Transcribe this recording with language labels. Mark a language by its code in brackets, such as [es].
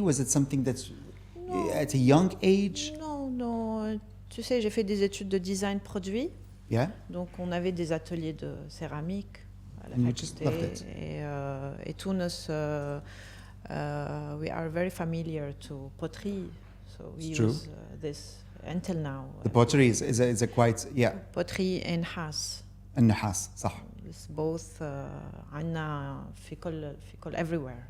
[en] Was it something that's at a young age? [fr] Non. Tu sais, j'ai fait des études de design produit. [en] Yeah. [fr] Donc on avait des ateliers de céramique à la faculté. [en] Et Tunis, we are very familiar to pottery. So we use this until now. The pottery is a quite pottery and نحاس. [ar] النحاس صح. [en] It's both [ar] عنا في كل [en] everywhere.